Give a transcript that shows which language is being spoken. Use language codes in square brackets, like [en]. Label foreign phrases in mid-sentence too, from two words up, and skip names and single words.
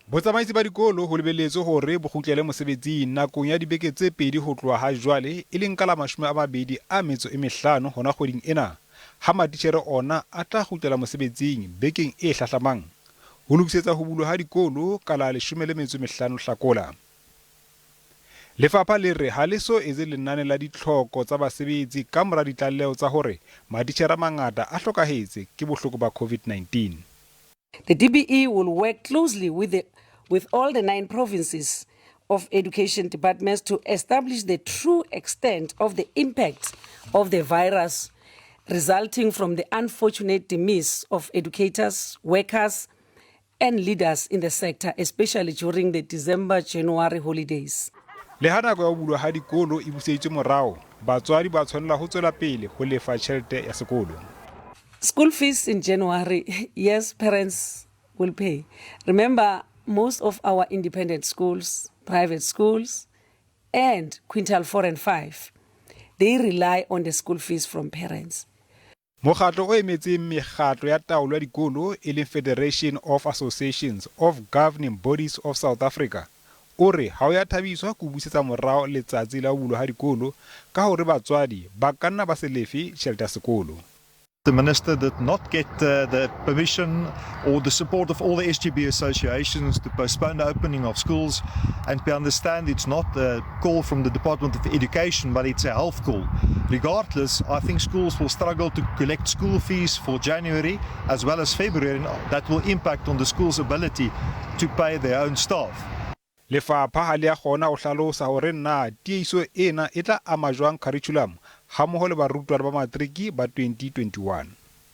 [st] Botsamaisi ba dikolo ho lebelletswe hore bo kgutlele mosebetsing nakong ya dibeke tse pedi ho tloha ha jwale e leng ka la 25 hona kgweding ena ha matitjhere ona a tla kgutlela mosebetsing bekeng e hlahlamang ho lokisetsa ho bulwa ha dikolo ka la 15 Tlhakola. Lefapha le re ha le so etse lenane la ditlhoko tsa basebetsi ka mora ditlaleho tsa hore matitjhere a mangata a hlokahetse ke bohloko ba COVID-19. [en] The DBE will work closely with all the 9 provinces of education departments to establish the true extent of the impact of the virus resulting from the unfortunate demise of educators, workers, and leaders in the sector, especially during the December-January holidays. [st] Le ha nako ya ho bulwa ha dikolo e buseditswe morao, batswadi ba tshwanela ho tswela pele ho lefa tjhelete ya sekolo. [en] School fees in January, yes, parents will pay. Remember, most of our independent schools, private schools, and quintile 4 and 5, they rely on the school fees from parents. [st] Mokgatlo o emetseng mekgatlo ya taolo ya dikolo e leng [en] Federation of Associations of Governing Bodies of South Africa [st] o re ha o ya thabiswa ku busetsa morao letsatsi la ho bulwa ha dikolo ka hore batswadi ba ka nna ba se lefe tjhelete ya sekolo. [en] The Minister did not get the permission or the support of all the SGB associations to postpone the opening of schools, and we understand it's not a call from the Department of Education, but it's a health call. Regardless, I think schools will struggle to collect school fees for January as well as February, and that will impact on the school's ability to pay their own staff. [st] Lefapha ha le a kgona ho hlalosa hore na tiehiso ena e tla ama jwang curriculum ha mmoho le barutwana ba matriki ba 2021.